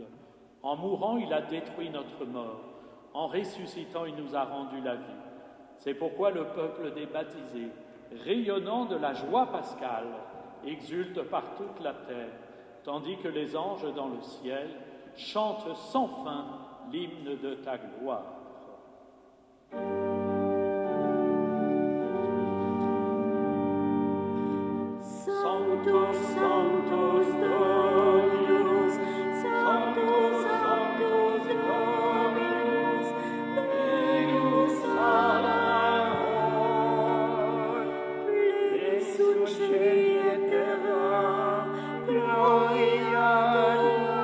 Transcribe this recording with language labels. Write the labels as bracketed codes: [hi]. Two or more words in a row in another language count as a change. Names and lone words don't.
[fr] En mourant, il a détruit notre mort. En ressuscitant, il nous a rendu la vie. C'est pourquoi le peuple des baptisés, rayonnant de la joie pascale, exulte par toute la terre, tandis que les anges dans le ciel chantent sans fin l'hymne de ta gloire. [la] Sanctus, Sanctus Dominus, Sanctus, Sanctus Dominus, Deus Sabaoth, plexit celi et terra, gloria Dei.